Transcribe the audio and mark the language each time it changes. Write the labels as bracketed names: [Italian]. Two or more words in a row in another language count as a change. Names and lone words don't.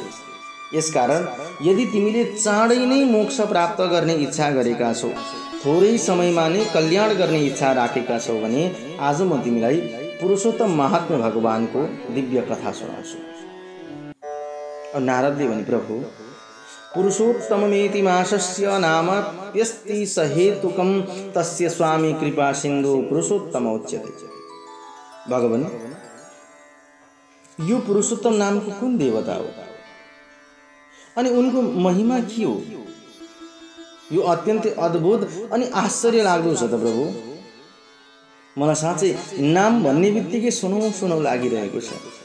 [Nepali] यसकारण यदि तिमीले चाँडै नै मोक्ष प्राप्त गर्ने इच्छा गरेका छौ, थोरै समयमा नै कल्याण गर्ने इच्छा राखेका छौ भने आज म तिमीलाई पुरुषोत्तम महात्म्य भगवानको दिव्य कथा सुनाउँछु। और नारदले भने, प्रभु [Sanskrit] पुरुषोत्तममेति माशस्य नामप्यस्ति सहेतुकं तस्य स्वामी कृपा सिन्धु पुरुषोत्तम उच्यते। [Nepali] भगवान, यो पुरुषोत्तम नामको कुन देवता हो अनि उनको महिमा के हो? यो अत्यन्तै अद्भुत अनि आश्चर्य लाग्दो छ त प्रभु। मलाई साँच्चै नाम भन्ने बित्तिकै सुनौ लागिरहेको छ।